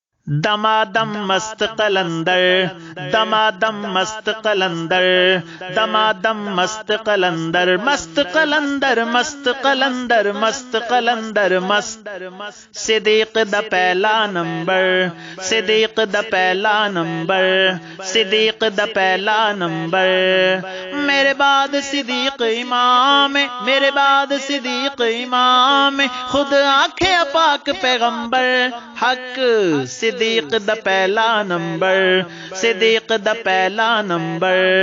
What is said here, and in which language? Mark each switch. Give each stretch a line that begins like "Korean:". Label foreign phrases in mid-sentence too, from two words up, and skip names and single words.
Urdu: دمادم مست قلندر، دمادم مست قلندر، دمادم مست قلندر، مست قلندر، مست قلندر، مست قلندر، مست
Punjabi: صدیق دا پہلا نمبر، صدیق دا پہلا نمبر، صدیق دا پہلا نمبر،
Urdu: میرے بعد صدیق امام، میرے بعد صدیق امام، خود آنکھیں پاک پیغمبر حق،
Punjabi: صدیق دا پہلا نمبر، صدیق دا پہلا نمبر،